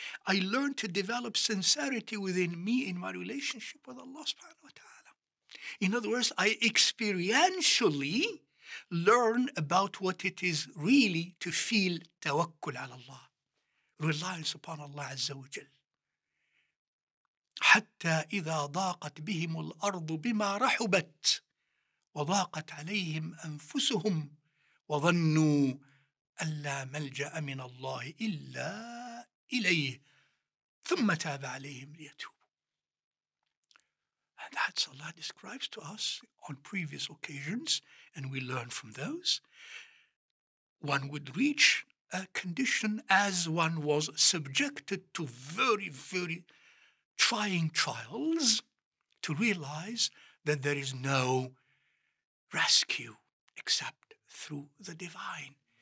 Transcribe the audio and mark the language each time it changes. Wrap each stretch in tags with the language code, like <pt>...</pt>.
<en>I learn to develop sincerity within me in my relationship with Allah subhanahu wa ta'ala. In other words, I experientially learn about what it is really to feel tawakkul ala Allah, reliance upon Allah Azza wa Jal.</en> <ar>حتى إذا ضاقت بهم الأرض بما رحبت وضاقت عليهم أنفسهم وظنوا أن لا ملجأ من الله إلا إليه ثم تاب عليهم ليتوبوا.</ar> <en>And that's Allah describes to us on previous occasions, and we learn from those. One would reach a condition as one was subjected to very, very trying trials to realize that there is no rescue except through the divine.</en>